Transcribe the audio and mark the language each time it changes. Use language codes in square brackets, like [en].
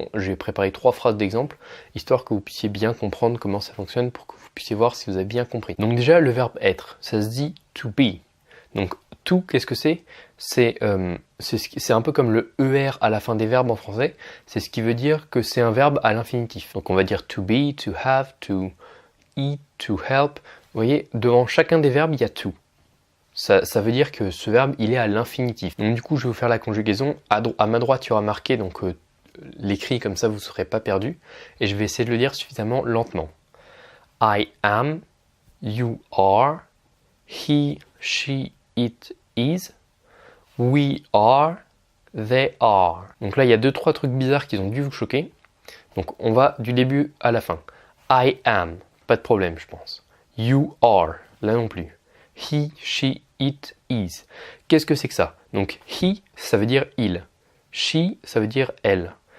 [fr] J'ai préparé 3 phrases d'exemple, histoire que vous puissiez bien comprendre comment ça fonctionne pour que vous puissiez voir si vous avez bien compris. Donc déjà le verbe être, ça se dit to be. Donc to, qu'est-ce que c'est? C'est un peu comme le ER à la fin des verbes en français, c'est ce qui veut dire que c'est un verbe à l'infinitif. Donc on va dire [en] to be, to have, to eat, to help. [fr] Vous voyez, devant chacun des verbes, il y a to. Ça veut dire que ce verbe, il est à l'infinitif. Donc du coup, je vais vous faire la conjugaison. À ma droite, il y aura marqué donc l'écrit, comme ça vous ne serez pas perdu. Et je vais essayer de le dire suffisamment lentement. [en] I am, you are, he, she, it is, we are, they are. [fr] Donc là, il y a 2-3 trucs bizarres qui ont dû vous choquer. Donc on va du début à la fin. [en] I am. [fr] Pas de problème, je pense. [en] You are, [fr] là non plus. [en] He, she, it, is. [fr] Qu'est-ce que c'est que ça? Donc, he, ça veut dire il. She, ça veut dire elle.